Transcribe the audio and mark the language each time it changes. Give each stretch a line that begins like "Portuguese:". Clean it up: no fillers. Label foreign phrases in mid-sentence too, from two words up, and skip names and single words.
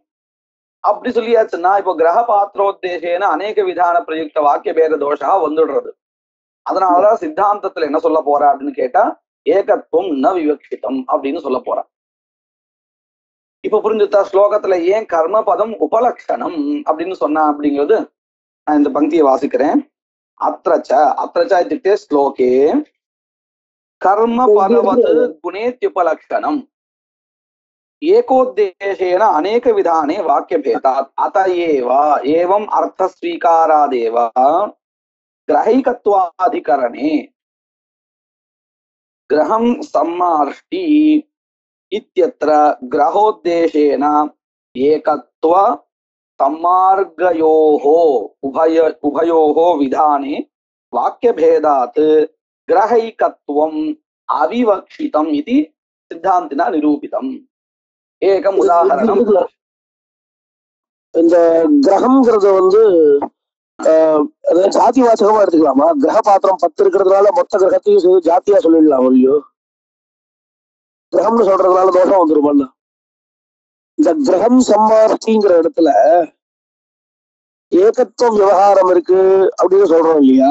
Tamil: அப்படி சொல்லியாச்சுன்னா இப்போ
Sanskrit: ग्रह पात्रोद्देशेन अनेक विधान प्रयुक्त वाक्य भेद दोषा
Tamil: வந்துடுறது. அதனாலதான் சித்தாந்தத்துல என்ன சொல்ல போற அப்படின்னு கேட்டா
Sanskrit: एकत्वं न विवक्षितम्
Tamil: அப்படின்னு சொல்ல போற. இப்ப புரிஞ்சுட்டா ஸ்லோகத்துல ஏன்
Sanskrit: कर्म पदं उपलक्षणम्
Tamil: அப்படின்னு சொன்னா அப்படிங்கிறது? நான் இந்த பங்கியை வாசிக்கிறேன்.
Sanskrit: अत्र च इत्युक्ते श्लोके कर्म फलवत् गुणेत्युपलक्षणम् एकोद्देशेन अनेकविधाने वाक्यभेदात् अत एव एवम् अर्थस्वीकारादेव ग्रहैकत्वाधिकरणे ग्रहं सम्मार्ष्टि इत्यत्र ग्रहोद्देशेन एकत्व सम्मार्गयोः उभयोः विधाने वाक्यभेदात् ग्रहैकत्वम् अविवक्षितम् इति सिद्धान्तिना निरूपितम्. एकम् उदाहरणम्.
Tamil: இந்த கிரகம்ங்கிறது வந்து ஜாதி வாசகமா எடுத்துக்கலாமா? கிரக பாத்திரம் 10 இருக்கிறதுனால மொத்த கிரகத்தையும் ஜாத்தியா சொல்லிடலாம் இல்லையோ? கிரகம்னு சொல்றதுனால தோஷம் வந்துருமல்ல. இந்த கிரகம் சம்மார்த்திங்கிற இடத்துல ஏகத்துவ விவகாரம் இருக்கு அப்படின்னு சொல்றோம் இல்லையா?